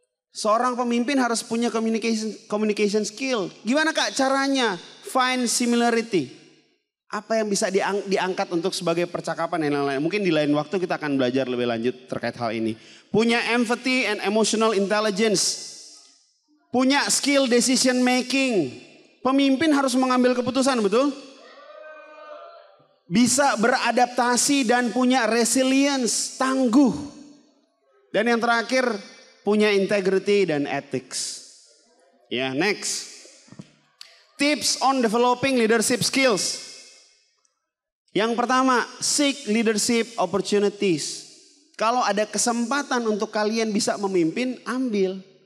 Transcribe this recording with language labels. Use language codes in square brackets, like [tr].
[id] Seorang pemimpin harus punya communication skill. Gimana Kak caranya? [en] Find similarity. [id] Apa yang bisa diangkat untuk sebagai percakapan dan lain-lain. Mungkin di lain waktu kita akan belajar lebih lanjut terkait hal ini. Punya [en] empathy and emotional intelligence. [id] Punya [en] skill decision making. [id] Pemimpin harus mengambil keputusan, betul? Bisa beradaptasi dan punya resilience, tangguh. Dan yang terakhir punya integrity dan ethics. Ya, next. [en] Tips on developing leadership skills. [id] Yang pertama, [en] seek leadership opportunities. [id] Kalau ada kesempatan untuk kalian bisa memimpin, ambil.